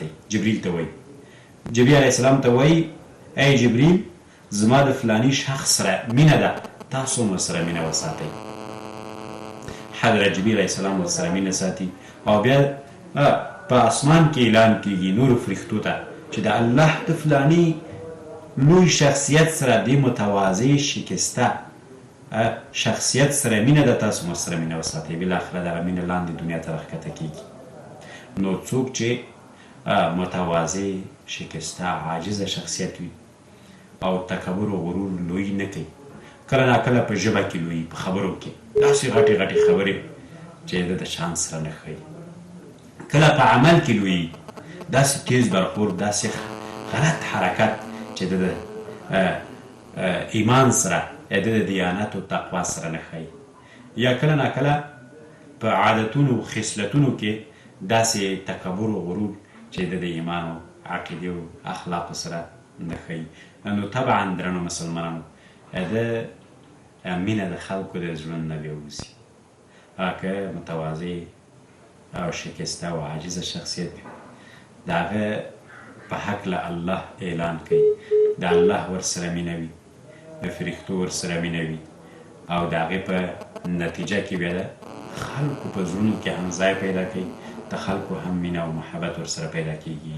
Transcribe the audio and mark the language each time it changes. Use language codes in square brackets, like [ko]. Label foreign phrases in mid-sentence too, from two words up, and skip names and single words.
[ps] جبریل ته وایي، جبریل [ar] علیه السلام [ps] ته وایي ای جبریل زما د فلاني شخص سره مینه ده، تاسو ورسره مینه وساتئ. حضرت جبریل [ar] علیه السلام [ps] ورسره مینه ساتي او بیا په اسمان کې اعلان کیږي نورو فرښتو ته چې د الله د فلاني لوی شخصیت سره د متواضع شکسته شخصیت سره مینه ده، تاسو ورسره مینه وساتئ. بالاخره دغه مینه لاندې دنیا ته راښکته کیږي. نو څوک چې متواضع شکسته عاجزه شخصیت وي او تکبر او غرور لوی نه کوي، کله ناکله په ژبه کې لوی، په خبرو کې داسې غټې غټې خبرې چې د د شان سره نه ښایي، کله په عمل کې لوی، داسې تیز برخورد، داسې غلط حرکت چې د ایمان سره د دیانت او تقوا سره نه ښایي، یا کله ناکله په عادتونو خصلتونو کې داسې تکبر او غرور چې د ایمان او عقیدې او اخلاقو سره نه ښایي. نو طبعا درنو مسلمانانو، د مینه د خلکو د زړونو نه بېوځي. که متواضع او شکسته او عاجزه شخصیت وي، د هغه په هکله الله اعلان کوي، د الله ورسره مینه وي، د فرښتو ورسره مینه وي، او د هغې په نتیجه کې بیا د خلکو په زړونو کې هم ځای پیدا کوي، د خلکو هم مینه او محبت ورسره پیدا کیږي.